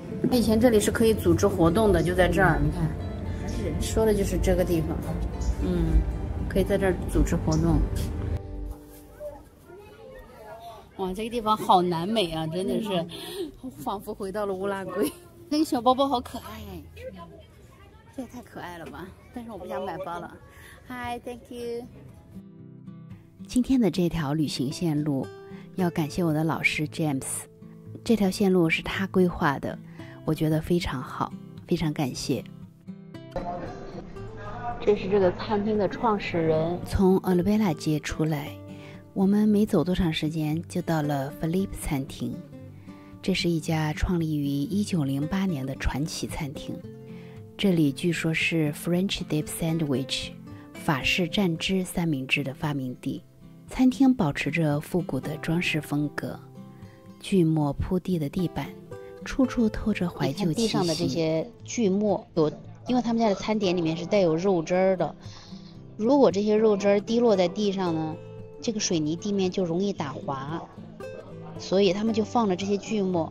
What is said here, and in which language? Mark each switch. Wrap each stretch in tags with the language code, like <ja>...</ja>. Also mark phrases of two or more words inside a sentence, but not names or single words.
<zh>以前這裡是可以組織活動的，就在這兒，你看，說的就是這個地方，可以在這兒組織活動。哇，這個地方好南美啊，真的是，仿佛回到了烏拉圭。那個小包包好可愛，這也太可愛了吧！但是我不想買包了。</zh> <en>Hi，thank you。</en> <zh>今天的這條旅行線路，要感謝我的老師 James， 這條線路是他規劃的，我覺得非常好，非常感謝。這是這個餐廳的創始人。從 Olivella 街出來，我們沒走多長時間就到了 Philippe 餐廳。這是一家創立於1908年的傳奇餐廳，這裡據說是</zh> <en>French dip sandwich</en> <zh>法式蘸汁三明治的發明地。餐廳保持着復古的裝飾風格，锯末鋪地的地板，處處透着懷舊氣息。地上的這些锯末因為他們家的餐點裡面是帶有肉汁兒的，如果這些肉汁兒滴落在地上呢，這個水泥地面就容易打滑，所以他們就放了這些锯末。</zh>